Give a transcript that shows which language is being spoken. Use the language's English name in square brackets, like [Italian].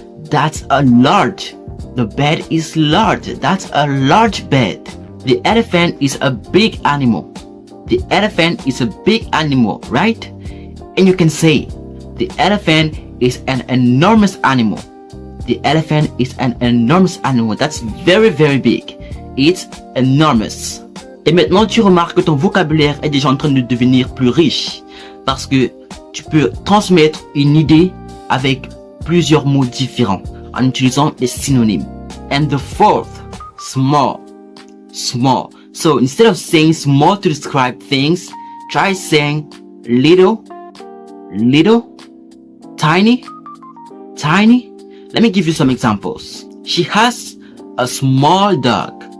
[English] That's a large. The bed is large. That's a large bed. The elephant is a big animal. The elephant is a big animal, right? And you can say, the elephant is an enormous animal. The elephant is an enormous animal. That's very, very big. It's enormous. [French] Et maintenant, tu remarques que ton vocabulaire est déjà en train de devenir plus riche. parce que tu peux transmettre une idée avec plusieurs mots différents en utilisant des synonymes. [English] And the fourth, small, small. So instead of saying small to describe things, try saying little, little, tiny, tiny. Let me give you some examples. She has a small dog.